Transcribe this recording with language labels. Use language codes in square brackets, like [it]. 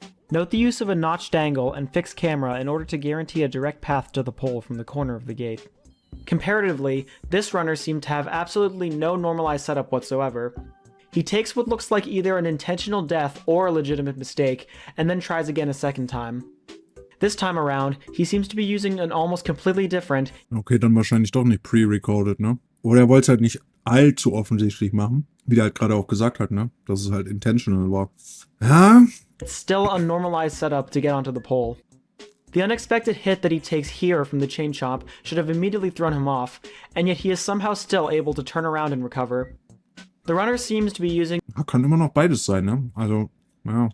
[en] Note the use of a notched angle and fixed camera in order to guarantee a direct path to the pole from the corner of the gate. Comparatively, this runner seemed to have absolutely no normalized setup whatsoever. He takes what looks like either an intentional death or a legitimate mistake, and then tries again a second time. This time around, he seems to be using an almost completely different, [de] Okay, dann wahrscheinlich doch nicht pre-recorded, ne? Oder er wollte es halt nicht allzu offensichtlich machen. Wie der halt gerade auch gesagt hat, ne? Dass es halt intentional war. Ja? [en] still unnormalized setup to get onto the pole. The unexpected hit that he takes here from the chain chomp should have immediately thrown him off, and yet he is somehow still able to turn around and recover. The runner seems to be using [de] Kann immer noch beides sein, ne? Also, ja.